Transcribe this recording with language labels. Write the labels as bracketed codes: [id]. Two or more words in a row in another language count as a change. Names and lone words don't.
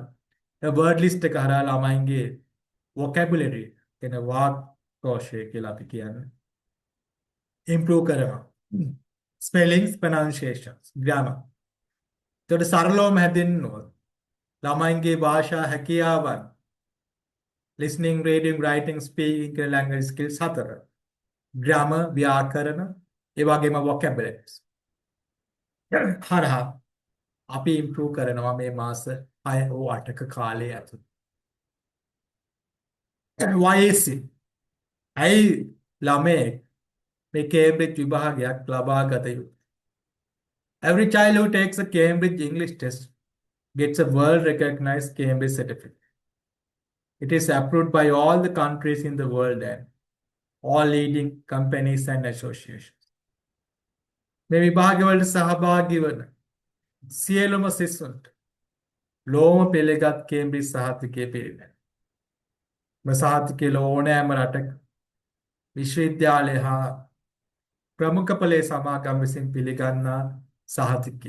[si] ඒ [en] word list [si] එක හරහා ළමයින්ගේ vocabulary කියන වාක් කෝෂය කියලා අපි කියන්නේ improve කරනවා. [en] spellings, pronunciations, grammar. [si] එතකොට සරලවම හැදෙන්න ඕන. ළමයින්ගේ භාෂා හැකියාවන් [en] listening, reading, writing, speaking [si] කියන [en] language skills [si] හතර. grammar, ව්‍යාකරණ, ඒ වගේම vocabularies. හරහා අපි improve කරනවා මේ මාස 6 හෝ 8ක කාලය ඇතුළත. [en] why is it? [si] ඇයි ළමයෙක් මේ කේම්බ්‍රිජ් විභාගයක් ලබා ගත යුතු? [en] Every child who takes a Cambridge English test gets a world-recognized Cambridge certificate. It is approved by all the countries in the world and all leading companies and associations. [si] මේ විභාගවලට සහභාගී වන සියලුම සිසුන්ට ලෝම පෙළගත් කේම්බ්‍රිජ් සහතිකය පිළිගැනේ. මේ සහතිකය ඕනෑම රටක විශ්වවිද්‍යාලය හා ප්‍රමුඛ පෙළේ සමාගම් විසින් පිළිගන්නා සහතිකය.